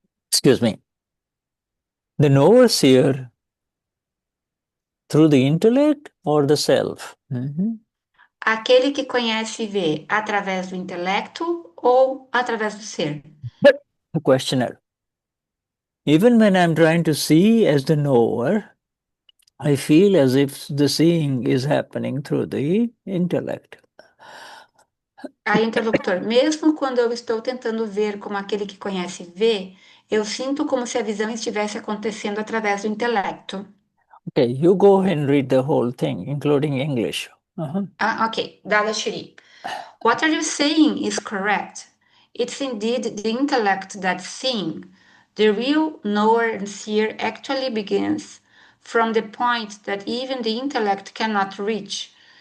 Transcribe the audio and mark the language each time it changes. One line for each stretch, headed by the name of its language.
English: Excuse me. The Knower-Seer through the intellect or the self?
Portuguese: Aquele que conhece e vê através do intelecto ou através do ser?
English: The questioner. Even when I'm trying to see as the knower, I feel as if the seeing is happening through the intellect.
Portuguese: Aí, interlocutor, mesmo quando eu estou tentando ver como aquele que conhece e vê, eu sinto como se a visão estivesse acontecendo através do intelecto.
English: Okay, you go and read the whole thing, including English. Ok. Dadashri. What are you saying is correct. It's indeed the intellect that's seeing. The real knower and seer actually begins from the point that even the intellect cannot reach.